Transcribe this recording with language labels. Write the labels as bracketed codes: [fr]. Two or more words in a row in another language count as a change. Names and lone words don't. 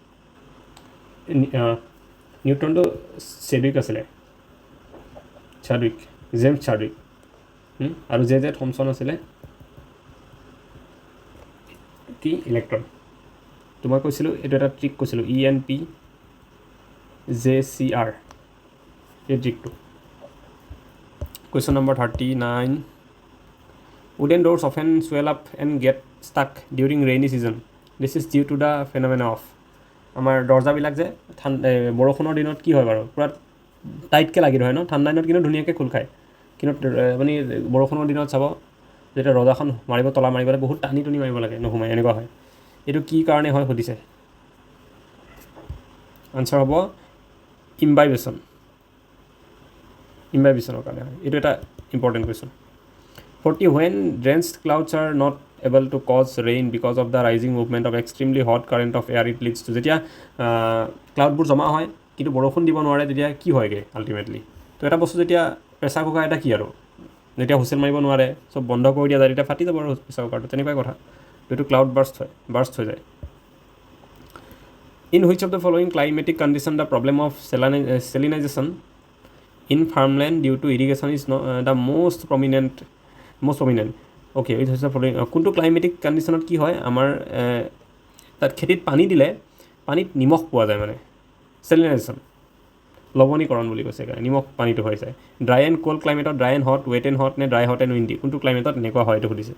[as] নিউট্ৰনটো চেডুইক আছিলে জেমছ চাৰ্ডুইক আৰু জে থমছন আছিলে কি ইলেক্ট্ৰন তো মই কৈছিলোঁ এইটো এটা ট্ৰিক কৈছিলোঁ ENP JCR এই ট্ৰিকটো কুৱেশ্যন নম্বৰ 39 [en] wooden doors often swell up and get stuck during rainy season this is due to the phenomena of [as] আমাৰ দৰ্জাবিলাক যে বৰষুণৰ দিনত কি হয় বাৰু পূৰা টাইটকৈ লাগি ধৰে ন, ঠাণ্ডা দিনত কিন্তু ধুনীয়াকৈ খোল খায়, কিন্তু আপুনি বৰষুণৰ দিনত চাব যেতিয়া দৰ্জাখন মাৰিব তলা মাৰিবলৈ বহুত টানি টুনি মাৰিব লাগে, নোসোমায়, এনেকুৱা হয়। এইটো কি কাৰণে হয় সুধিছে, আনচাৰ হ'ব ইম্বাইবেশ্যনৰ কাৰণে হয়। এইটো এটা ইম্পৰ্টেণ্ট কুৱেশ্যন। [en] 40 when dense clouds are not able to cause rain because of the rising movement of extremely hot current of air it leads to, [as] যেতিয়া ক্লাউডবোৰ জমা হয় কিন্তু বৰষুণ দিব নোৱাৰে তেতিয়া কি হয়গৈ আল্টিমেটলি। তো এটা বস্তু যেতিয়া প্ৰেছাৰ কুকাৰ এটা কি আৰু যেতিয়া হুইচেল মাৰিব নোৱাৰে চব বন্ধ কৰি দিয়া যায় তেতিয়া ফাটি যাব আৰু প্ৰেছাৰ কুকাৰটো, তেনেকুৱাই কথা। এইটো ক্লাউড বাৰ্ষ্ট হৈ যায়। [en] in which of the following climatic condition the problem of salinization in farmland due to irrigation is the most prominent okay with [as] হৈছে ফলোয়িং, কোনটো ক্লাইমেটিক কণ্ডিশ্যনত কি হয় আমাৰ তাত খেতিত পানী দিলে পানীত নিমখ পোৱা যায়, মানে চেলিনাইজেশ্যন লৱণীকৰণ বুলি কৈছে সেইকাৰণে নিমখ পানীটো হৈ যায়। [en] dry and cold climateত dry and hot, wet and hot [as] নে [en] dry hot and windy, [as] কোনটো ক্লাইমেটত এনেকুৱা হয় এইটো সুধিছে।